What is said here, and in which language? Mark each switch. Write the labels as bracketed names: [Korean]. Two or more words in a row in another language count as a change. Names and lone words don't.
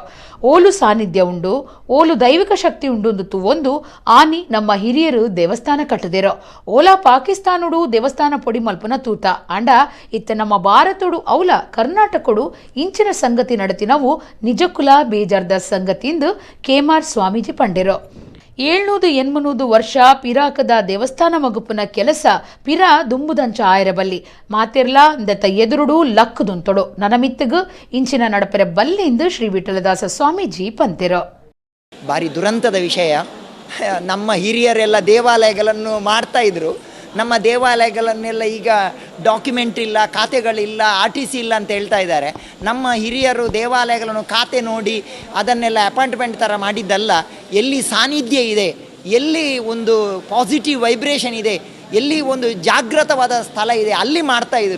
[Tulu] ಓಲು ಸಾನ್ನಿಧ್ಯ ಉಂಡು, ಓಲು ದೈವಿಕ ಶಕ್ತಿ ಉಂಡು ಒಂದು ಆನಿ ನಮ್ಮ ಹಿರಿಯರು ದೇವಸ್ಥಾನ ಕಟ್ಟದಿರೋ ಓಲಾ ಪಾಕಿಸ್ತಾನುಡು ದೇವಸ್ಥಾನ ಪೊಡಿ ಮಲ್ಪನ ತೂತ ಅಂಡ ಇತ್ತ ನಮ್ಮ ಭಾರತಡು ಔಲ ಕರ್ನಾಟಕಡು ಇಂಚಿನ ಸಂಗತಿ ನಡತಿನವು ನಿಜಕ್ಕುಲ ಬೇಜಾರ್ದ ಸಂಗತಿಯಿಂದ ಕೇಮಾರ್ ಸ್ವಾಮೀಜಿ ಪಂಡಿರೋ. 780 ವರ್ಷ ಪಿರಾಕದ ದೇವಸ್ಥಾನ ಮಗುಪುನ ಕೆಲಸ ಪಿರಾ ದುಂಬುದಂಚ ಆಯರಬಲ್ಲಿ ಮಾತಿರ್ಲಾ ದತ್ತ ಎದುರುಡು ಲಕ್ಕದುಂತೊಡು ನನಮಿತ್ತಗು ಇಂಚಿನ ನಡಪರೆ ಬಲ್ಲಿಂದು ಶ್ರೀ ವಿಠಲದಾಸ ಸ್ವಾಮೀಜಿ ಪಂತಿರೋ. [Kannada] ಭಾರಿ ದುರಂತದ ವಿಷಯ. ನಮ್ಮ ಹಿರಿಯರೆಲ್ಲ ದೇವಾಲಯಗಳನ್ನು ಮಾಡ್ತಾ ಇದ್ರು. ನಮ್ಮ ದೇವಾಲಯಗಳನ್ನೆಲ್ಲ ಈಗ ಡಾಕ್ಯುಮೆಂಟ್ ಇಲ್ಲ, ಖಾತೆಗಳಿಲ್ಲ, RTC ಇಲ್ಲ ಅಂತ ಹೇಳ್ತಾ ಇದ್ದಾರೆ. ನಮ್ಮ ಹಿರಿಯರು ದೇವಾಲಯಗಳನ್ನು ಖಾತೆ ನೋಡಿ ಅದನ್ನೆಲ್ಲ ಅಪಾಯಿಂಟ್ಮೆಂಟ್ ಥರ ಮಾಡಿದ್ದಲ್ಲ. ಎಲ್ಲಿ ಸಾನ್ನಿಧ್ಯ ಇದೆ, ಎಲ್ಲಿ ಒಂದು [English] positive vibration [Kannada] ಇದೆ, ಎಲ್ಲಿ ಒಂದು ಜಾಗೃತವಾದ ಸ್ಥಳ ಇದೆ ಅಲ್ಲಿ ಮಾಡ್ತಾಯಿದ್ರು.